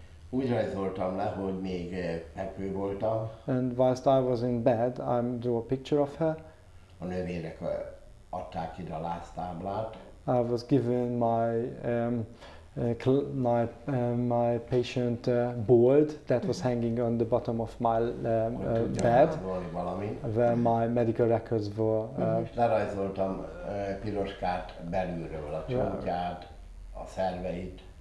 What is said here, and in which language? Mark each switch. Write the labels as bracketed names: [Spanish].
[Hungarian] Úgy rajzoltam le, hogy még fekvő voltam. [English] And whilst I was in bed, I drew a picture of her. [Hungarian] A nővérek adták ide a láztáblát. [English] I was given my patient board that was hanging on the bottom of my bed, where my medical records were. [Hungarian] Lerajzoltam Piroskát belülről, a csontját, a szerveit.